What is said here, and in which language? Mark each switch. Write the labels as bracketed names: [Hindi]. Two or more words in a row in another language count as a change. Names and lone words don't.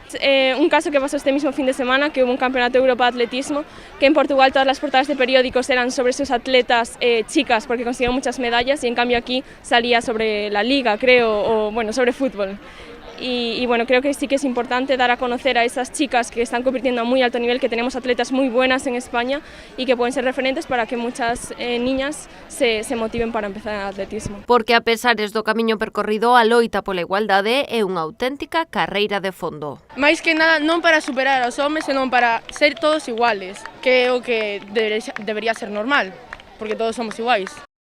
[Spanish] Un caso que pasó este mismo fin de semana, que hubo un campeonato de Europa de atletismo, que en Portugal todas las portadas de periódicos eran sobre sus atletas chicas porque consiguieron muchas medallas y en cambio aquí salía sobre la liga, creo, o sobre fútbol. Y creo que sí que es importante dar a conocer a esas chicas que están compitiendo a muy alto nivel, que tenemos atletas muy buenas en España y que pueden ser referentes para que muchas niñas se motiven para empezar en el atletismo. [Galician] Porque a pesares do camiño percorrido, a loita pola igualdade é unha auténtica carreira de fondo. Mais que nada, non para superar aos homes, senón para ser todos iguales, que é o que debería ser normal, porque todos somos iguais.